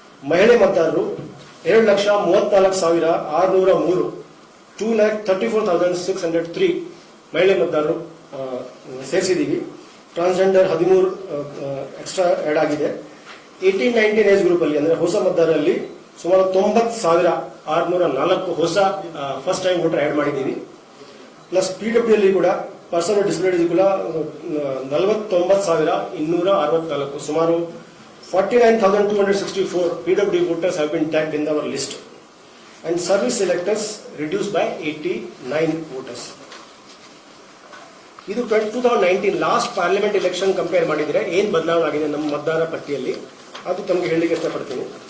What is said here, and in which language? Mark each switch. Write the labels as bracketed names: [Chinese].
[Kannada] ಮಹಿಳೆ ಮತದಾರರು 2,34,603 2,34,603 ಮಹಿಳೆ ಮತದಾರರು ಸೇರಿಸಿದೀವಿ. ಟ್ರಾನ್ಸ್ಜೆಂಡರ್ 13 ಎಕ್ಸ್ಟ್ರಾ ಆಡ್ ಆಗಿದೆ. 18-19 ಏಜ್ ಗ್ರೂಪ್ ಅಲ್ಲಿ ಅಂದ್ರೆ ಹೊಸ ಮತದಾರರಲ್ಲಿ ಸುಮಾರು 90,604 ಹೊಸ ಫಸ್ಟ್ ಟೈಮ್ ವೋಟರ್ ಆಡ್ ಮಾಡಿದ್ದೀವಿ. ಪ್ಲಸ್ PWD ಅಲ್ಲಿ ಕೂಡ ಪರ್ಸನ್ ವಿತ್ ಡಿಸಬಿಲಿಟಿ ಕೂಡ 49,264 ಸುಮಾರು 49,264 [English] PWD voters have been tagged in our list, and service electors reduced by 89 voters. [Kannada] ಇದು 2019 ಲಾಸ್ಟ್ ಪಾರ್ಲಿಮೆಂಟ್ ಎಲೆಕ್ಷನ್ ಕಂಪೇರ್ ಮಾಡಿದರೆ ಏನ್ ಬದಲಾವಣೆ ಆಗಿದೆ ನಮ್ಮ ಮತದಾರ ಪಟ್ಟಿಯಲ್ಲಿ ಅದು ತಮಗೆ ಹೇಳಲಿಕ್ಕೆ ಇಷ್ಟಪಡ್ತೀನಿ.